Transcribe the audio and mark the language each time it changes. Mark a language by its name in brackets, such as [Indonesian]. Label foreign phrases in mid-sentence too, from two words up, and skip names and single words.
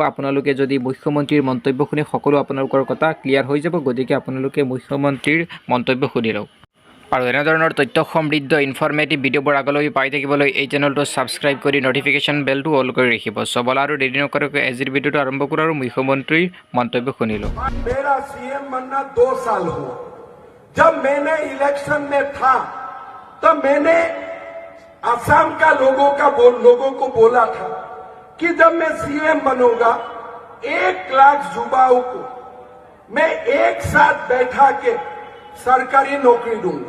[Assamese] আপোনালোকে যদি মুখ্যমন্ত্ৰীৰ মন্তব্য শুনি সকলো আপোনালোকৰ কথা ক্লিয়াৰ হৈ যাব। গতিকে আপোনালোকে মুখ্যমন্ত্ৰীৰ মন্তব্য শুনি লওক। আৰু এনেধৰণৰ তথ্য সমৃদ্ধ ইনফৰ্মেটিভ ভিডিঅ'বোৰ আগলৈ পাই থাকিবলৈ এই চেনেলটো ছাবস্ক্ৰাইব কৰি নটিফিকেশ্যন বেলটো অল কৰি ৰাখিব। চবল আৰু দেৰি নকৰাকৈ আজিৰ ভিডিঅ'টো আৰম্ভ কৰোঁ আৰু মুখ্যমন্ত্ৰীৰ মন্তব্য শুনি লওক। [Hindi] मेरा सीएम बनना 2 साल हुआ। जब मैंने इलेक्शन में था तो मैंने असम का लोगों को बोला था कि जब मैं सीएम बनूंगा 1 लाख युवाओं को मैं एक साथ बैठा के सरकारी नौकरी दूंगा।